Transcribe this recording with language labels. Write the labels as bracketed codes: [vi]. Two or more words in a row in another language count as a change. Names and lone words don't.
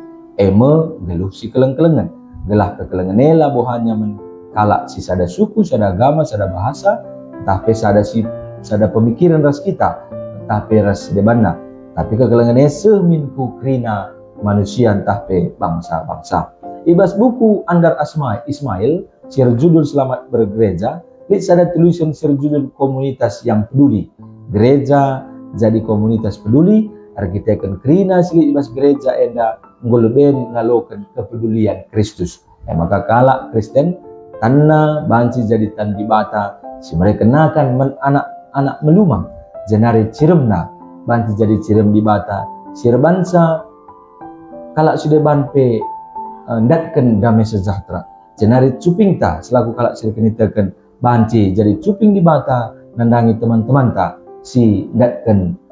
[btx] Geluh si kelang-kelengan. Gelah kekelengan bohanya kalak si sada suku, sada agama, sada bahasa, tapi sada pemikiran ras kita, tapi ras debana. Tapi kekelengan seminku krina manusia tapi bangsa-bangsa. Ibas buku Andar Ismail, sir judul Selamat Bergereja, lihat sada tulisan sir judul [id] komunitas yang peduli. [btx] Gereja jadi komunitas peduli, arkiteken krina sili ibas gereja enda ngolben ngalokan kepedulian Kristus. Maka kalak Kristen tanah banci jadi tandi bata si mereka kenakan anak-anak melumang jenari ciremna banci jadi cirem di bata sir bansa kalak sudah banpe ndatken damai sejahtera jenari cupingta selaku kalak sir kenitaken banci jadi cuping di bata nandangi teman-teman ta si ndatken